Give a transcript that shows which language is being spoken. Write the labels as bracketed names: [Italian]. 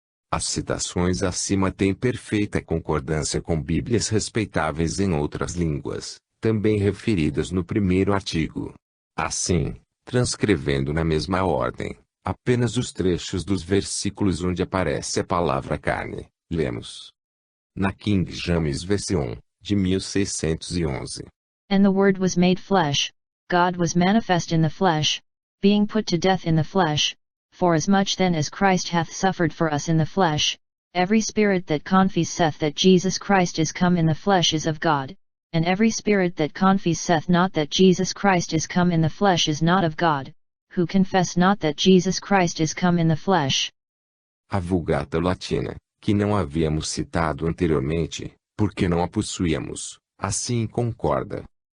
[Portuguese] As citações acima têm perfeita concordância com Bíblias respeitáveis em outras línguas, também referidas no primeiro artigo. Assim, transcrevendo na mesma ordem, apenas os trechos dos versículos onde aparece a palavra carne, lemos. Na King James Version, de 1611. [English] And the Word was made flesh, God was manifest in the flesh, being put to death in the flesh. Forasmuch then as Christ hath suffered for us in the flesh, every spirit that confesseth that Jesus Christ is come in the flesh is of God, and every spirit that confesseth not that Jesus Christ is come in the flesh is not of God, who confess not that Jesus Christ is come in the flesh. [Portuguese] A Vulgata Latina, que não havíamos citado anteriormente, porque não a possuíamos, assim concorda.